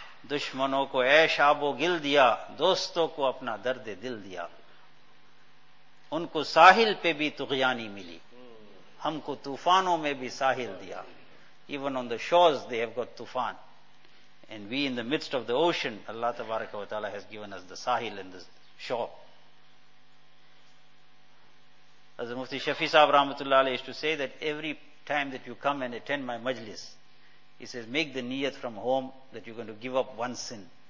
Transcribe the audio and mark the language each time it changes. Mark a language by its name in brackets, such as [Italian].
[Urdu] دشمنوں کو اے شعب و گل دیا, دوستوں کو اپنا درد دل دیا. ان کو ساحل پہ بھی طغیانی ملی, ہم کو طوفانوں میں بھی ساحل دیا. [English] Even on the shores they have got [Urdu] طوفان, [English] And we in the midst of the ocean, Allah Tabaraka wa Ta'ala has given us the sahil and the shore. As Mufti Shafi Sahib Rahmatullah Alayhi used to say that every time that you come and attend my majlis, he says, make the niyat from home that you're going to give up one sin.